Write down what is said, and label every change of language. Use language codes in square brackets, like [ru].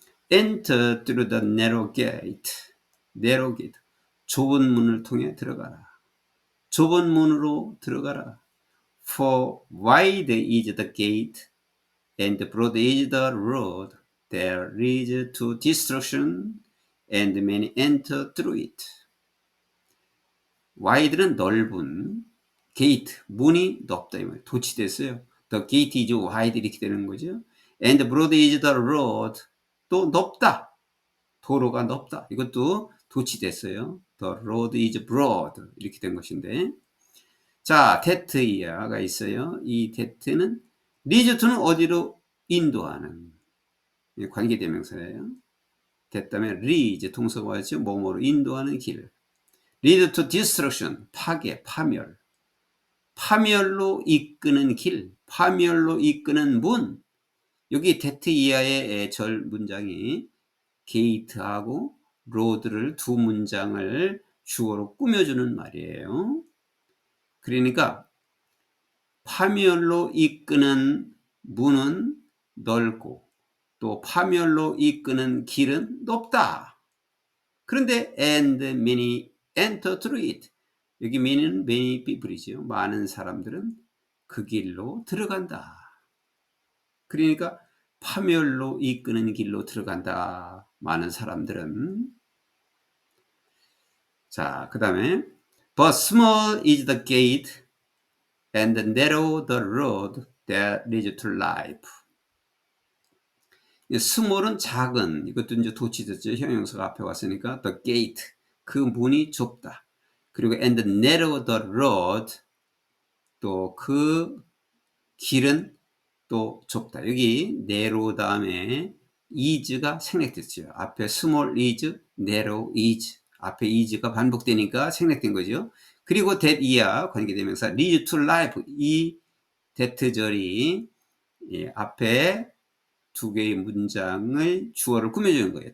[en] Enter through the narrow gate. narrow gate. [ko] 좁은 문을 통해 들어가라. 좁은 문으로 들어가라. [en] For wide is the gate and broad is the road that leads to destruction and many enter through it. [ko] wide는 넓은, gate, 문이 넓다 이 말이에요. 도치됐어요. [en] The gate is wide [ko] 이렇게 되는 거죠. [en] And broad is the road. [ko] 또 넓다. 도로가 넓다. 이것도 도치됐어요. [en] The road is broad [ko] 이렇게 된 것인데 자, that이야가 있어요. 이 that는 leads to는 어디로 인도하는 관계대명사예요. that 다음에 leads 동사가 왔죠. 뭐뭐로 인도하는 길. [en] lead to destruction [ko] 파괴, 파멸. 파멸로 이끄는 길, 파멸로 이끄는 문. 여기 that 이하의 절 문장이 gate하고 road를 두 문장을 주어로 꾸며주는 말이에요. 그러니까 파멸로 이끄는 문은 넓고 또 파멸로 이끄는 길은 높다. 그런데 [en] and many enter through it. [ko] 여기 many people이죠. 많은 사람들은 그 길로 들어간다. 그러니까 파멸로 이끄는 길로 들어간다. 많은 사람들은. 자, 그 다음에 [en] But small is the gate and narrow the road that leads to life. [ko] small은 작은, 이것도 이제 도치됐죠. 형용사가 앞에 왔으니까 the gate, 그 문이 좁다. 그리고 [en] and narrow the road, [ko] 또 그 길은 또 좁다. 여기 narrow 다음에 is가 생략됐죠. 앞에 small is, narrow is. 앞에 is가 반복되니까 생략된 거죠. 그리고 that 이하 관계대명사 [en] lead to life, [ko] 이 that절이 앞에 두 개의 문장의 주어를 꾸며주는 거예요.